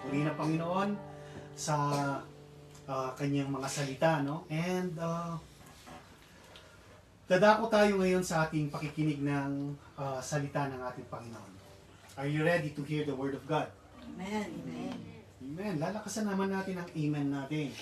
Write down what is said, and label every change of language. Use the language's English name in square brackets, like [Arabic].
[Filipino] Puri na Panginoon sa kanyang mga salita, no? And dadako tayo ngayon sa ating pakikinig ng salita ng ating Panginoon. [English] Are you ready to hear the Word of God? Amen. Amen. Amen. [Filipino] Lalakasan naman natin ang amen natin.